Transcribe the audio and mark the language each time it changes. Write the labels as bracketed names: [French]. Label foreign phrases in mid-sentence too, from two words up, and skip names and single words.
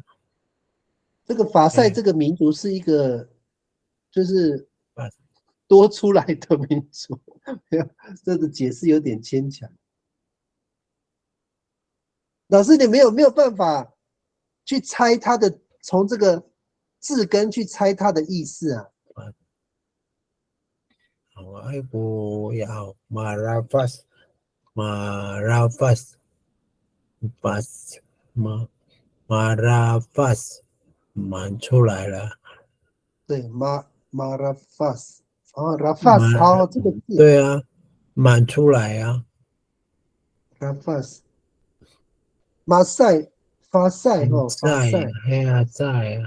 [Chinese] 这个法赛这个民族是一个就是多出来的民族，这个解释有点牵强。老师，你没有办法去猜它的，从这个字根去猜它的意思啊？ [Amis] Ay po ya marafas marafas pas marafas [Chinese] 满出来了。对，Marafas，Rafas，好，这个字对啊，满出来啊。 Rafas，马赛，发赛哦，发在赛黑啊在啊。